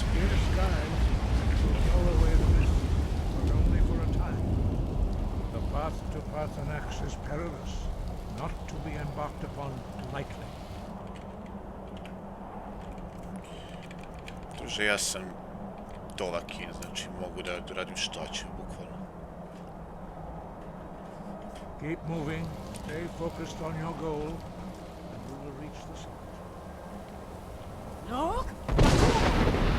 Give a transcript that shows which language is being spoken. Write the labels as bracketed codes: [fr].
[en] Clear skies will blow away the mist, but only for a time. The path to Pathanax is perilous, not to be embarked upon lightly. [sr] Druže, ja sam Dolakin, znači mogu da radim što ću, bukvalno. [en] Keep moving, stay focused on your goal, and you will reach the summit. No?